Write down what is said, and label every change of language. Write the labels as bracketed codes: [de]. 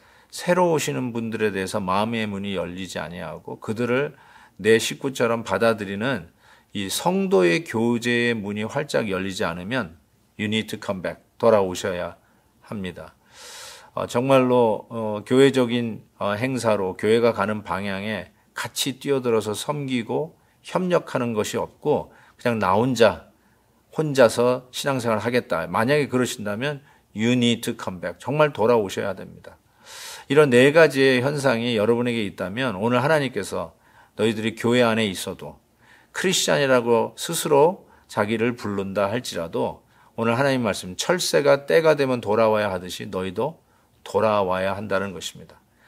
[ko] 새로 오시는 분들에 대해서 마음의 문이 열리지 아니하고 그들을 내 식구처럼 받아들이는 이 성도의 교제의 문이 활짝 열리지 않으면 [en] You need to come back. [ko] 돌아오셔야 합니다. 정말로 교회적인 행사로 교회가 가는 방향에 같이 뛰어들어서 섬기고 협력하는 것이 없고 그냥 나 혼자서 신앙생활을 하겠다. 만약에 그러신다면 [en] You need to come back. [ko] 정말 돌아오셔야 됩니다. 이런 4가지의 현상이 여러분에게 있다면 오늘 하나님께서 너희들이 교회 안에 있어도 크리스찬이라고 스스로 자기를 부른다 할지라도 오늘 하나님 말씀 철새가 때가 되면 돌아와야 하듯이 너희도 돌아와야 한다는 것입니다.